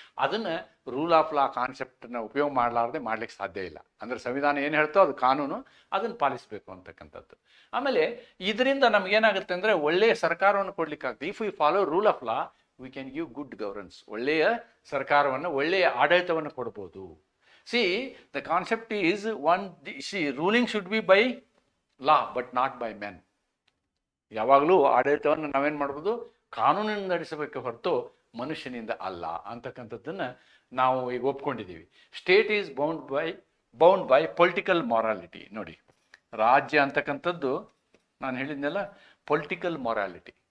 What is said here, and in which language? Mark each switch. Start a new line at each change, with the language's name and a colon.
Kannada: ಅದನ್ನು rule of law ಕಾನ್ಸೆಪ್ಟನ್ನು ಉಪಯೋಗ ಮಾಡಲಾರ್ದೆ ಮಾಡ್ಲಿಕ್ಕೆ ಸಾಧ್ಯ ಇಲ್ಲ. ಅಂದರೆ ಸಂವಿಧಾನ ಏನು ಹೇಳ್ತೋ ಅದು ಕಾನೂನು, ಅದನ್ನು ಪಾಲಿಸಬೇಕು ಅಂತಕ್ಕಂಥದ್ದು. ಆಮೇಲೆ ಇದರಿಂದ ನಮಗೇನಾಗುತ್ತೆ ಅಂದರೆ, ಒಳ್ಳೆಯ ಸರ್ಕಾರವನ್ನು ಕೊಡ್ಲಿಕ್ಕಾಗ್ತದೆ.
English: If we follow rule of law we can give good governance.
Kannada: ಒಳ್ಳೆಯ ಸರ್ಕಾರವನ್ನು, ಒಳ್ಳೆಯ ಆಡಳಿತವನ್ನು ಕೊಡ್ಬೋದು.
English: the concept is ruling should be by law but not by men.
Kannada: ಯಾವಾಗಲೂ ಆಡಳಿತವನ್ನು ನಾವೇನು ಮಾಡ್ಬೋದು, ಕಾನೂನಿನಿಂದ ನಡೆಸಬೇಕು ಹೊರತು ಮನುಷ್ಯನಿಂದ ಅಲ್ಲ ಅಂತಕ್ಕಂಥದ್ದನ್ನು ನಾವು ಈಗ ಒಪ್ಕೊಂಡಿದ್ದೀವಿ.
English: State is bound by political morality.
Kannada: ನೋಡಿ, ರಾಜ್ಯ ಅಂತಕ್ಕಂಥದ್ದು ನಾನು ಹೇಳಿದ್ನೆಲ್ಲ ಪೊಲಿಟಿಕಲ್ ಮೊರಾಲಿಟಿ.